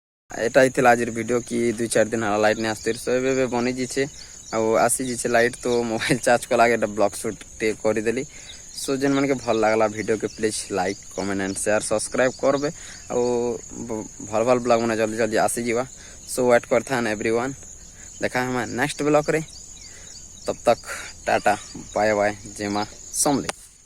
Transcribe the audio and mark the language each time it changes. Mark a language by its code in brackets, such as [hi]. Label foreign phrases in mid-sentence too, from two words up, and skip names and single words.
[or] ଏଟା ହେଇଥିଲା ଆଜିର ଭିଡ଼ିଓ କି 2-4 ଦିନ ହେଲା ଲାଇଟ୍ ନେଇ ଆସୁଥିଲି। ସୋ ଏବେ ବନି ଯାଇଛେ ଆଉ ଆସି ଯାଇଛେ ଲାଇଟ୍, ତ [en] mobile charge [or] କଲା ଏଟା [en] blog shoot [or] ଟିକେ କରିଦେଲି। ସୋ ଯେନ୍ ମାନକେ ଭଲ ଲାଗଲା ଭିଡିଓ କେ [en] please like comment and share subscribe [or] করবে। ଆଉ ଭଲ ଭଲ ବ୍ଲଗ ମାନେ ଜଲ୍ଦି ଜଲ୍ଦି ଆସିଯିବା। ସୋ ୱେଟ୍ କରିଥାନ୍ एवरीवन, ଦେଖା ହେମା ନେକ୍ସଟ ବ୍ଲଗରେ। [hi] तब तक [en] ta-ta bye bye, [hi] जय मां समले।